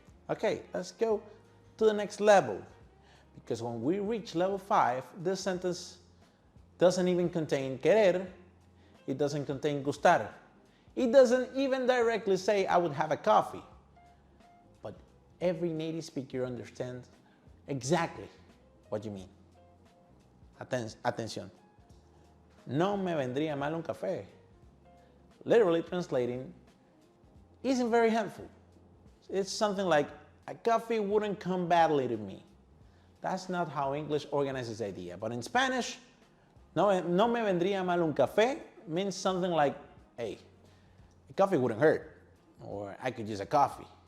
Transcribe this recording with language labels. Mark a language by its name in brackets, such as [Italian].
[English] Okay, let's go to the next level. Because when we reach level 5, this sentence doesn't even contain querer. It doesn't contain gustar. It doesn't even directly say I would have a coffee. But every native speaker understands exactly what you mean. [Spanish] Atención. No me vendría mal un café. [English] Literally translating isn't very helpful. It's something like, a coffee wouldn't come badly to me. That's not how English organizes the idea. But in Spanish, [Spanish] no me vendría mal un café [English] means something like, hey, a coffee wouldn't hurt, or I could use a coffee.